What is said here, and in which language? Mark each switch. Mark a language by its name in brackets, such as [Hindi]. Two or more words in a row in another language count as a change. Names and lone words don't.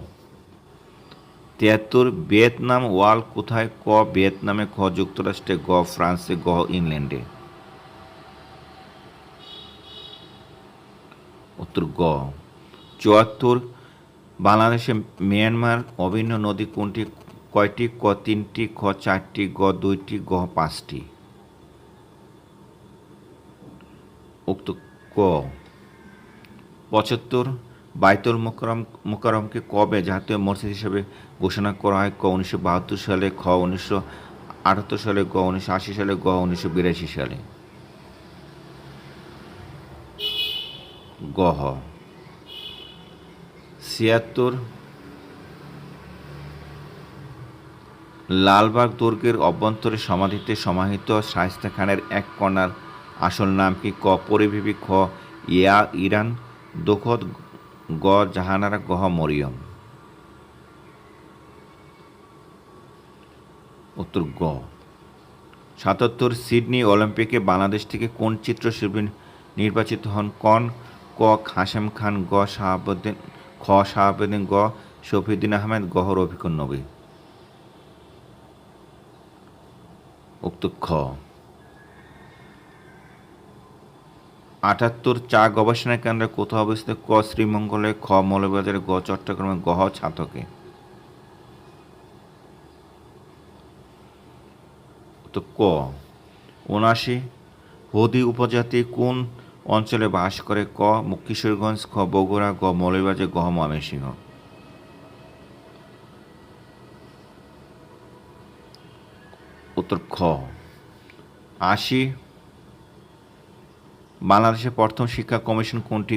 [Bangla] 73 ভিয়েতনাম ওয়াল কোথায়? ক ভিয়েতনামে, খ যুক্তরাষ্ট্রে, গ ফ্রান্সে, গ ইংল্যান্ডে। উত্তর গ। 74 বাংলাদেশে মিয়ানমার অভিন্ন নদী কোনটি? কয়টি? ক 3টি, খ 4টি, গ 2টি, গ 5টি। উত্তর ক। 75 বাইতুল মোকাররমকে কবে জাতীয় মসজিদ হিসেবে ঘোষণা করা হয়? ক 1972 সালে, খ 1978 সালে, গ 1980 সালে, গ 1982 সালে। গ। 76 লালবাগ দুর্গের অভ্যন্তরে সমাধিতে সমাহিত শায়েস্তা খানের এক কন্যার আসল নাম কি? ক পরিবিবি, খ ইরান দোখত, গ জাহানারা, গ মরিয়ম। উত্তর গ। 77 সিডনি অলিম্পিকে বাংলাদেশ থেকে কোন চিত্রশিল্পী নির্বাচিত হন? ক হাশেম খান, গ শাহাবুদ্দিন, খ শাহাবুদ্দিন, গ শফিউদ্দিন আহমেদ, গ রফিকুন নবী। উক্ত খ। 78 চা গবেষণা কেন্দ্র কোথাও অবস্থিত? ক শ্রীমঙ্গলে, খ মৌলভীবাজারে, গ চট্টগ্রামে, গ ছাতকে। তো ক। 79 হুদি উপজাতি কোন অঞ্চলে বাস করে? ক কিশোরগঞ্জ, খ বগুড়া, গ মৌলভীবাজার, গ ময়মনসিংহ। উত্তর খ। 80 বাংলাদেশের প্রথম শিক্ষা কমিশন কোনটি?